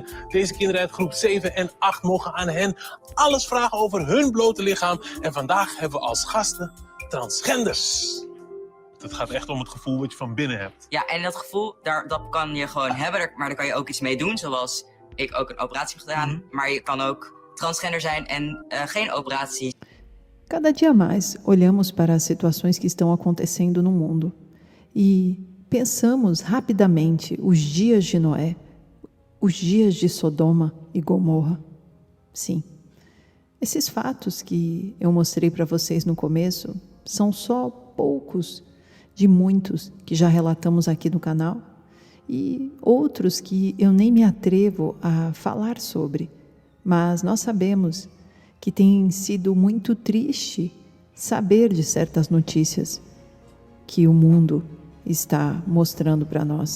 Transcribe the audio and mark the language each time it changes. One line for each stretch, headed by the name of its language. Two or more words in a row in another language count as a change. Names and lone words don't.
Dutch: Deze kinderen uit groep 7 en 8 mogen aan hen alles vragen over hun blote lichaam. En vandaag hebben we als gasten transgenders. Het gaat echt om het gevoel wat je van binnen hebt. Ja, en dat gevoel, dat kan je gewoon hebben, maar daar kan je ook iets mee doen. Zoals ik ook een operatie heb gedaan, maar je kan ook transgender zijn en geen operatie.
Portuguese: Cada dia mais olhamos para as situações que estão acontecendo no mundo e pensamos rapidamente os dias de Noé, os dias de Sodoma e Gomorra. Sim, esses fatos que eu mostrei para vocês no começo são só poucos de muitos que já relatamos aqui no canal e outros que eu nem me atrevo a falar sobre, mas nós sabemos que tem sido muito triste saber de certas notícias que o mundo está mostrando para nós.